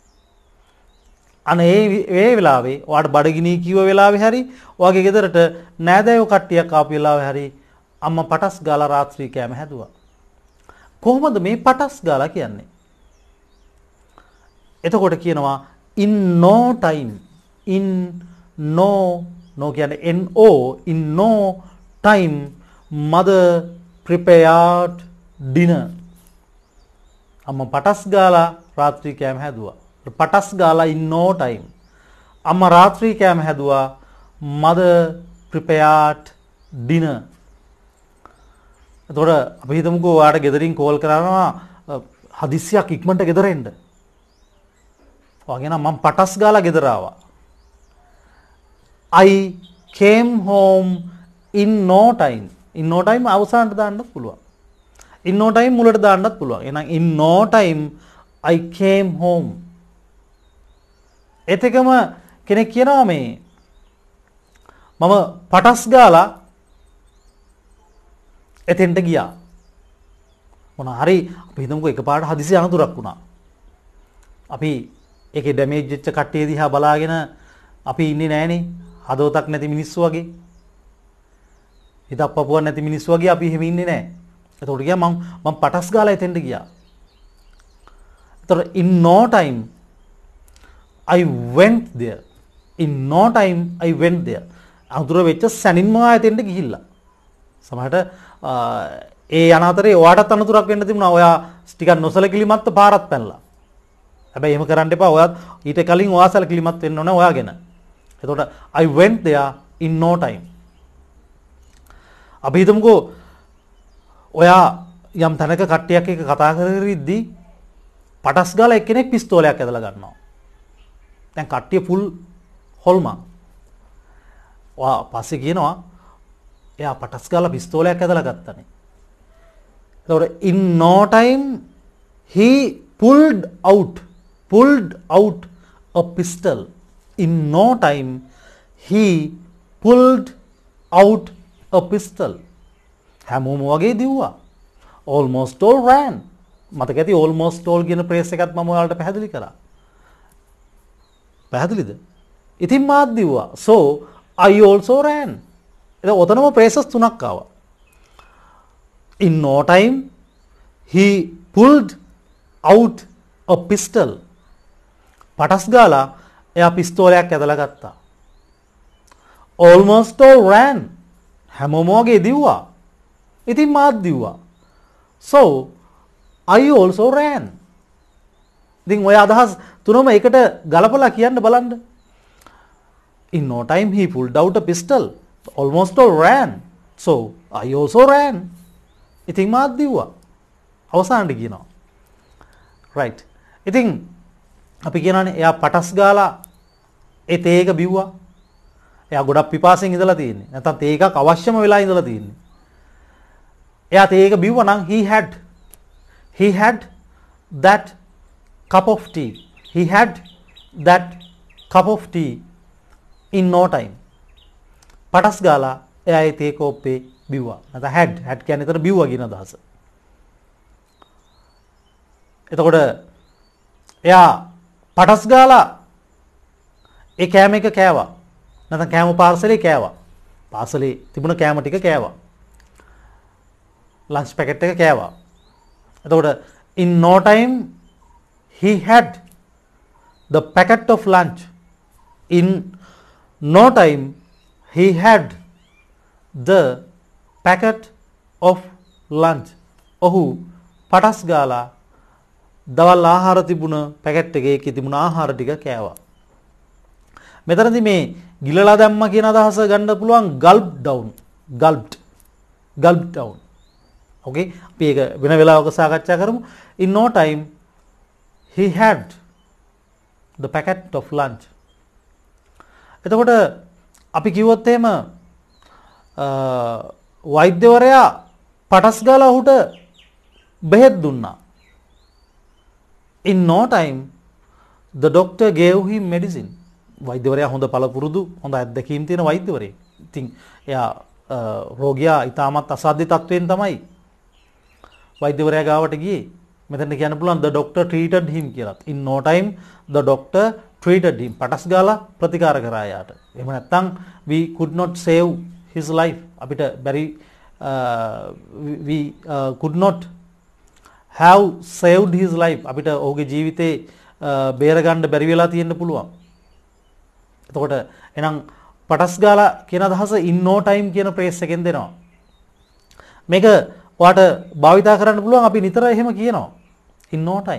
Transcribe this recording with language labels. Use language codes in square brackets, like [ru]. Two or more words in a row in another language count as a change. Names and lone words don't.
[si] අනේ ඒ වෙලාවේ ඔයාට බඩගිනි කිව්ව වෙලාවේ හරි ඔයාගේ ගෙදරට නෑදෑයෝ කට්ටියක් ආපු වෙලාවේ හරි අම්මා පටස් ගාලා රාත්‍රී කෑම හැදුවා. කොහොමද මේ පටස් ගාලා කියන්නේ? එතකොට කියනවා [en] in no time in no කියන්නේ no in no time mother prepared dinner. [si] අම්මා පටස් ගාලා රාත්‍රී කෑම හැදුවා. පටස් ගාලා [en] in no time. [si] අම්මා රාත්‍රී කෑම හැදුවා. [en] mother prepared dinner. [si] එතකොට අපි හිතමුකෝ ඔයාට ගෙදරින් කෝල් කරනවා හදිස්සියක් ඉක්මනට ගෙදර එන්න. ඔයාගෙන මම පටස් ගාලා ගෙදර ආවා. [en] I came home in no time. in no time [si] අවසානට දාන්නත් පුළුවන්. [en] in no time [si] මුලට දාන්නත් පුළුවන්. [en] එහෙනම් in no time I came home. [si] එතකම කෙනෙක් කියනවා මේ මම පටස් ගාලා එතෙන්ට ගියා. මොන හරි අපි හිතමුකෝ එකපාරට හදිසි අනතුරක් වුණා. අපි ඒකේ ඩැමේජ් වෙච්ච කට්ටිය දිහා බලාගෙන අපි ඉන්නේ නැහනේ. හදවතක් නැති මිනිස්සු වගේ. හිතක් පපුවක් නැති මිනිස්සු වගේ අපි එහෙම ඉන්නේ නැහැ. එතකොට ගියා මම පටස් ගාලා එතෙන්ට ගියා. එතකොට [en] in no time I went there. in no time I went there. [si] අඳුර වෙච්ච සැනින්ම ආයෙතෙන්ට ගිහිල්ලා. සමහරට ඒ යන අතරේ ඔයාටත් අනතුරක් වෙන්න තිබුණා. ඔයා ටිකක් නොසලකිලිමත් පාරත් පැනලා. හැබැයි එහෙම කරන්න එපා. ඔයාත් ඊට කලින් ඔයා සලකිලිමත් වෙන්න ඕනේ ඔයාගෙන. [en] එතකොට I went there in no time. [si] අපි හිතමුකෝ ඔයා යම් තැනක කට්ටියක් එක්ක කතා කර ඉද්දී පටස් ගාලා එක්කෙනෙක් පිස්තෝලයක් ඇදලා ගන්නවා. දැන් කට්ටිය ෆුල් හොල්මන්. ඔයා පස්සේ කියනවා එයා පටස් ගාලා පිස්තෝලයක් ඇදලා ගත්තනේ. [en] එතකොට in no time he pulled out a pistol. in no time he pulled out a pistol. [si] හැමෝම වගේ දිව්වා. [en] almost all ran. [si] මතක ඇති [en] almost all [si] කියන ප්‍රේස් එකත් මම ඔයාලට පැහැදිලි කරා. පැහැදිලිද? ඉතින් මාත් දිව්වා. [en] so I also ran. [si] එතකොට ඔතනම ප්‍රේසස් තුනක් ආවා. [en] in no time he pulled out a pistol. [si] පටස් ගාලා එයා පිස්තෝලයක් ඇදලා ගත්තා. [en] almost all ran. [si] හැමෝම වගේ දිව්වා. ඉතින් මාත් දිව්වා. [en] so I also ran. [si] ඉතින් ඔය අදහස් තුනම එකට ගලපලා කියන්න බලන්න. [en] in no time he pulled out a pistol. almost all ran. so I also ran. [si] ඉතින් මාත් දිව්වා. අවසානට කියනවා. [en] right. [si] ඉතින් අපි කියනවානේ එයා පටස් ගාලා ඒ තේ එක බිව්වා. එයා ගොඩක් පිපාසෙන් ඉඳලා තියෙන්නේ. නැත්නම් තේ එකක් අවශ්‍යම වෙලා ඉඳලා තියෙන්නේ. එයා තේ එක බිව්වා නම් [en] he had that cup of tea. he had that cup of tea in no time. [si] පටස් ගාලා එයා ඒ තේ කෝප්පේ බිව්වා. නැත්නම් had කියන්නේ එතන බිව්වා කියන අදහස. එතකොට එයා පටස් ගාලා ඒ කෑම එක කෑවා. නැත්නම් කෑම පාර්සලේ කෑවා. පාර්සලේ තිබුණ කෑම ටික කෑවා. [en] lunch packet [si] එක කෑවා. එතකොට [en] in no time he had the packet of lunch. in no time he had the packet of lunch. [si] ඔහු පටස් ගාලා දවල් ආහාර තිබුණ පැකට් එකේ තිබුණ ආහාර ටික කෑවා. මෙතනදී මේ ගිලලා දැම්ම කියන අදහස ගන්න පුළුවන් [en] gulped down. [si] okay අපි ඒක වෙන වෙලාවක සාකච්ඡා කරමු. [en] in no time he had the packet of lunch. [si] එතකොට අපි කිව්වොත් එහෙම වෛද්‍යවරයා පටස් ගාලා ඔහුට බෙහෙත් දුන්නා. [en] In no time the doctor gave him medicine. [si] වෛද්‍යවරයා හොඳ පළපුරුදු හොඳ අත්දැකීම් තියෙන වෛද්‍යවරයෙක්. ඉතින් එයා රෝගියා ඊටමත් අසාධ්‍ය තත්වයෙන් තමයි වෛද්‍යවරයා ගාවට ගියේ. මෙතන කියන්න පුළුවන් [en] the doctor treated him [si] කියලා. [en] In no time the doctor treated him. [si] පටස් ගාලා ප්‍රතිකාර කරා යාට. එහෙම නැත්නම් [en] we could not save his life. [si] අපිට බැරි [en] we could not have saved his life. [si] අපිට ඔහුගේ ජීවිතේ බේරගන්න බැරි වෙලා තියෙන්න පුළුවන්. එතකොට එහෙනම් පටස් ගාලා කියන අදහස [en] in no time [si] කියන ප්‍රේස් එකෙන් දෙනවා. මේක ඔයාට භාවිතා කරන්න පුළුවන් අපි නිතර එහෙම කියනවා. [en] in no time.